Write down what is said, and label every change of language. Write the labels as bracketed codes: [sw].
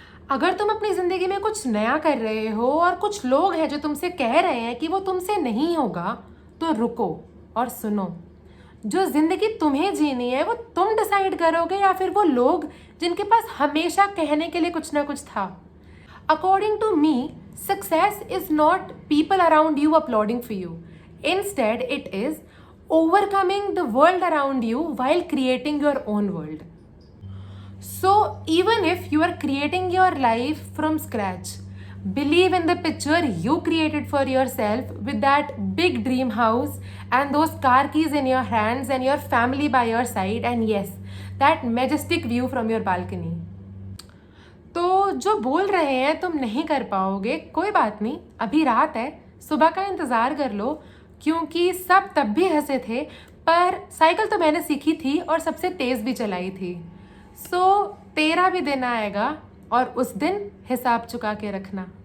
[hi] अगर तुम अपनी ज़िंदगी में कुछ नया कर रहे हो और कुछ लोग हैं जो तुमसे कह रहे हैं कि वो तुमसे नहीं होगा, तो रुको और सुनो। जो ज़िंदगी तुम्हें जीनी है वो तुम डिसाइड करोगे या फिर वो लोग जिनके पास हमेशा कहने के लिए कुछ ना कुछ था। [en] According to me, success is not people around you applauding for you. Instead, it is overcoming the world around you while creating your own world. So, even if you are creating your life from scratch, Believe in the picture you created for yourself with that big dream house and those car keys in your hands and your family by your side, and yes, that majestic view from your balcony. [hi] तो जो बोल रहे हैं तुम नहीं कर पाओगे, कोई बात नहीं, अभी रात है, सुबह का इंतज़ार कर लो, क्योंकि सब तब भी हंसे थे, पर साइकिल तो मैंने सीखी थी और सबसे तेज़ भी चलाई थी. तेरा भी दिन आएगा और उस दिन हिसाब चुका के रखना.